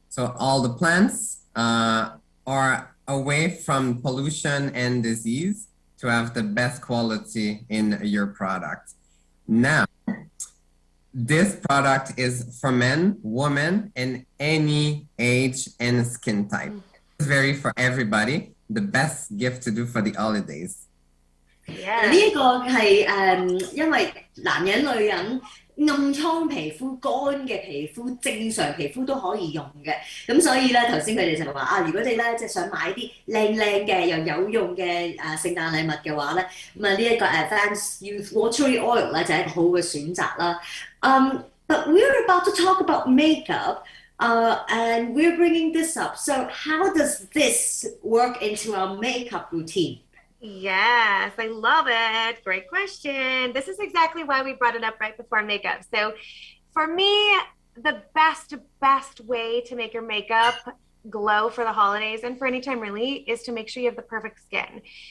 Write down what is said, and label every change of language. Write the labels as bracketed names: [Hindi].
[English] So all the plants are away from pollution and disease to have the best quality in your product. Now, this product is for men, women, and any age and skin type. It's very for everybody. The best gift to do for the holidays. [Cantonese] 呢一個係因為男人女人暗瘡皮膚、乾嘅皮膚、正常皮膚都可以用嘅，咁所以咧頭先佢哋就話如果你咧即係想買啲靚嘅又有用嘅聖誕禮物嘅話咧，咁呢一個 Advanced Youth Watery Oil 咧就係一個好嘅選擇啦。 [English] But we're about to talk about makeup. And we're bringing this up. So how does this work into our makeup routine? Yes, I love it. Great question. This is exactly why we brought it up right before makeup. So for me, the best way to make your makeup glow for the holidays and for any time really is to make sure you have the perfect skin.